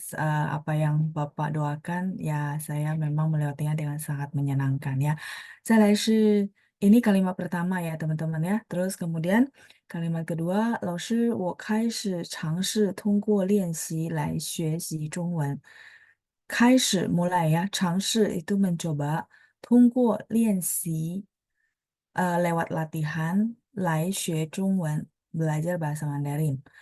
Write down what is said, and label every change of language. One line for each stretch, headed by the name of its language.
Indonesian: apa yang Bapak doakan ya saya memang melewatinya dengan sangat menyenangkan ya.
Chinese: 再来是
Indonesian: ini kalimat pertama ya teman-teman ya. Terus kemudian kalimat kedua,
Chinese: 老师，我开始尝试通过练习来学习中文。
Indonesian: 开始 mulai ya, 尝试 itu mencoba,
Chinese: 通过练习,
Indonesian: lewat latihan,
Chinese: 来学中文,
Indonesian: belajar bahasa Mandarin.